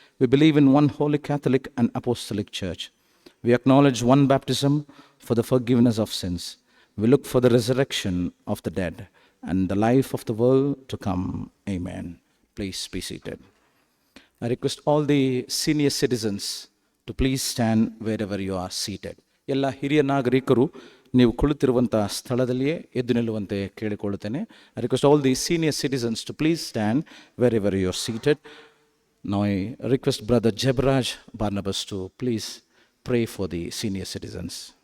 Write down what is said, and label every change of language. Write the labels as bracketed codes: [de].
[en] We believe in one holy Catholic and Apostolic Church. We acknowledge one baptism for the forgiveness of sins. We look for the resurrection of the dead and the life of the world to come. Amen. Please be seated. I request all the senior citizens to please stand wherever you are seated. [kn] ಎಲ್ಲ ಹಿರಿಯ ನಾಗರಿಕರು ನೀವು ಕುಳಿತಿರುವಂಥ ಸ್ಥಳದಲ್ಲಿಯೇ ಎದ್ದು ನಿಲ್ಲುವಂತೆ ಕೇಳಿಕೊಳ್ಳುತ್ತೇನೆ. [en] I request all the senior citizens to please stand wherever you are seated. Now I request Brother Jebraj Barnabas to please pray for the senior citizens.